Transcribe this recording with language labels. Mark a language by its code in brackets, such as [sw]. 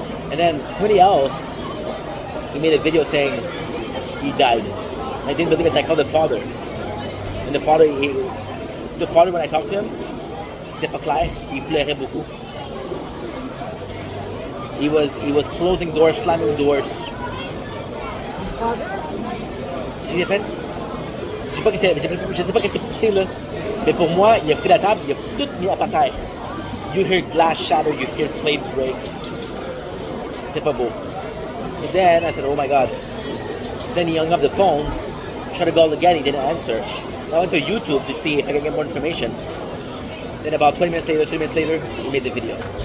[en] And then somebody else, he made a video saying he died. I didn't believe it. I called the father. And the father, when I talked to him, [fr] c'était pas clair. Il pleurait beaucoup. [en] He was closing doors, slamming doors. Father? [fr] Tu fait? Je sais pas qu'est-ce que c'est là. Mais pour moi, il a pris la table, il a tout mis à terre. [en] You hear glass shatter, you hear plate break. [fr] C'était pas beau. [en] So then I said, oh my god. Then he hung up the phone, tried to call again, he didn't answer. I went to YouTube to see if I could get more information. Then about 3 minutes later, he made the video.